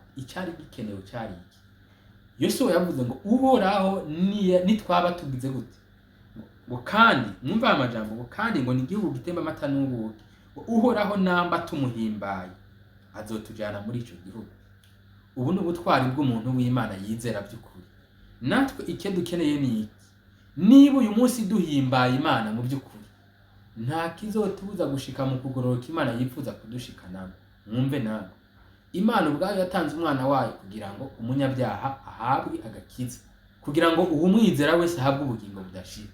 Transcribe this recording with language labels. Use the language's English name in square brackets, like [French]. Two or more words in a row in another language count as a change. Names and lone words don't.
[Rundi] Icari gikenewe cyari iki? Yosuwa yavuze ngo Uhoraho nitwaba tugize gute, ngo kandi mwumva amajambo, ngo kandi ngo ni igihugu gitemba amata n'ubuki, ngo Uhoraho namba tumuhimbaye azotujana muri ico gihugu. Ubu ni ubutwari bw'umuntu w'Imana yizera by'ukuri. Natwe icyo dukeneye ni iki? Niba uyu munsi duhimbaye Imana mu by'ukuri, nta kizotubuza gushika mu kugororoka Imana yifuza kudushikanamo. Mwumve nawe, Imana ubwayo yatanze umwana wayo kugira ngo umunyabyaha ahabwe agakiza, kugira ngo uwumwizera wese ahabwe ubugingo budashira.